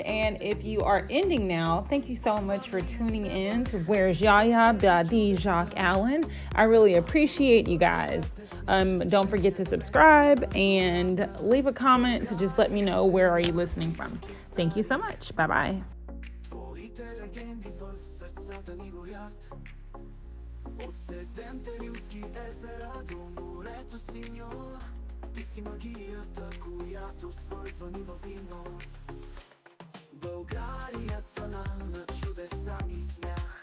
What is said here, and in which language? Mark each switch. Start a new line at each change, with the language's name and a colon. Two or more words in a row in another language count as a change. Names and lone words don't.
English: And if you are ending now, thank you so much for tuning in to Where's YaYa by D. Jacques Allen. I really appreciate you guys. Don't forget to subscribe and leave a comment to just let me know where are you listening from. Thank you so much. Bye-bye.
Bulgarian: Легенди в сърцата ни горят. От седемте рилски езера до морето синьо. Ти си магията, която свързва ни във вино. България, страна на чудеса и смях.